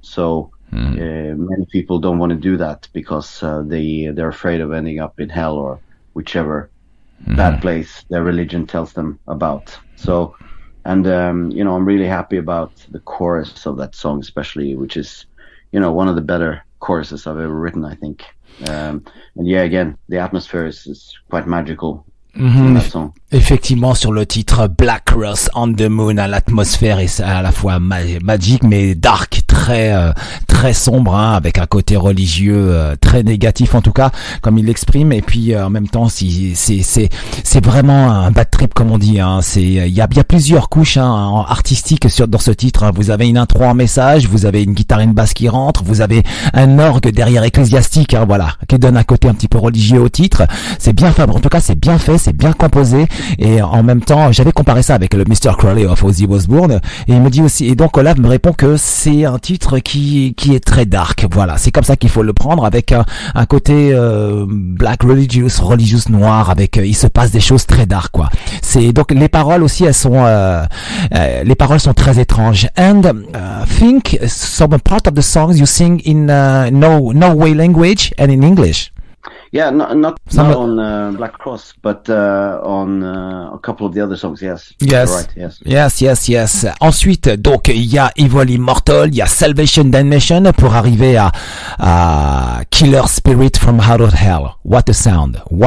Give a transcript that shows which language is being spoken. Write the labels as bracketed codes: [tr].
[en] So many people don't want to do that because they're afraid of ending up in hell or whichever bad place their religion tells them about. So, and I'm really happy about the chorus of that song, especially, which is one of the better choruses I've ever written, I think. And again, the atmosphere is quite magical. [fr] Effectivement, sur le titre Black Cross on the Moon, l'atmosphère est à la fois magique mais dark, très sombre, avec un côté religieux très négatif en tout cas, comme il l'exprime. Et puis en même temps, c'est vraiment un bad trip, comme on dit. Il y a plusieurs couches artistiques dans ce titre. Vous avez une intro en message, vous avez une guitare et une basse qui rentrent, vous avez un orgue derrière ecclésiastique, qui donne un côté un petit peu religieux au titre. C'est bien fait, en tout cas c'est bien fait, c'est bien composé, Et en même temps, j'avais comparé ça avec le Mr. Crowley of Ozzy Osbourne, et il me dit aussi, et donc Olav me répond que c'est un titre qui est très dark. Voilà, c'est comme ça qu'il faut le prendre, avec un côté black religious noir, avec il se passe des choses très dark, quoi. C'est donc les paroles aussi, elles sont les paroles sont très étranges. [en] And think some part of the songs you sing in Norway language and in English. Yeah, not on Black Cross, but on a couple of the other songs. Yes. Yes. Right, yes. Yes. [fr] Ensuite, donc il y a Immortal, il y a Salvation, Damnation, pour arriver à Killer Spirit from Out of Hell. [en] What a sound!